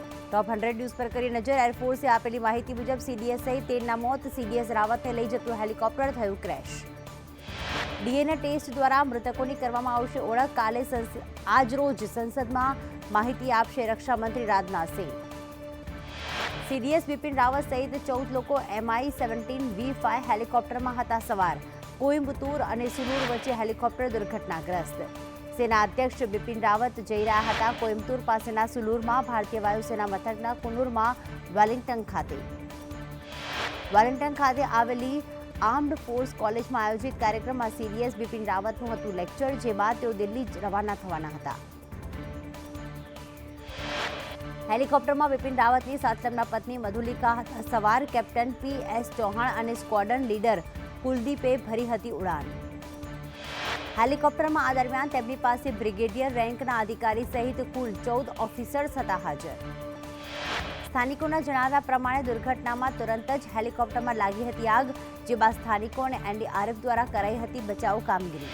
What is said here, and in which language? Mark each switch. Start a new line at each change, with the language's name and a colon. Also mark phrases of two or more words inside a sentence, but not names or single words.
Gujarati: ટોપ 100 ન્યૂઝ પર કરી નજર। એરફોર્સે આપેલી માહિતી મુજબ સીડીએસ સહિત 13 મોત। સીડીએસ રાવતને લઈ जતું हेलिकॉप्टर थયું ક્રેશ। ડીએનએ ટેસ્ટ દ્વારા મૃતકોની કરવામાં આવશે ઓળખ। કાલે આજરોજ સંસદમાં માહિતી આપશે રક્ષામંત્રી રાજનાથસિંહ। સીડીએસ બિપિન રાવત સહિત 14 લોકો MI-17V5 हेलिकॉप्टરમાં હતા સવાર। કોઈમ્બતુર અને સુલૂર વચ્ચે હેલિકોપ્ટર દુર્ઘટનાગ્રસ્ત। સેના અધ્યક્ષ બિપિન રાવત જઈ રહ્યા હતા કોઇમ્બતૂર પાસેના સુલૂરમાં ભારતીય વાયુસેના મથકના કુનૂરમાં વેલિંગ્ટન ખાતે આવેલી આર્મ્ડ ફોર્સ कॉलेजમાં આયોજિત કાર્યક્રમમાં સીડીએસ બિપિન रावतનું હતું લેક્ચર, જે બાદ તેઓ દિલ્હી રવાના થવાના હતા। हेलिकॉप्टરમાં बिपिन रावतની સાથે તેમના પત્ની મધુલિકા હતા સવાર। કેપ્ટન PS ચૌહાણ અને સ્ક્વોડ્રન લીડર કુલદીપે ભરી હતી ઉડાન। हेलिकॉप्टરમાં આ દરમિયાન તેમની પાસે બ્રિગેડિયર રેન્કના અધિકારી સહિત કુલ 14 ઓફિસર્સ હતા હાજર। સ્થાનિકોના જણાવ્યા પ્રમાણે દુર્ઘટનામાં તુરંત જ હેલિકોપ્ટરમાં લાગી હતી આગ, જે બાદ સ્થાનિકો અને એનડીઆરએફ દ્વારા કરાઈ હતી બચાવ કામગીરી।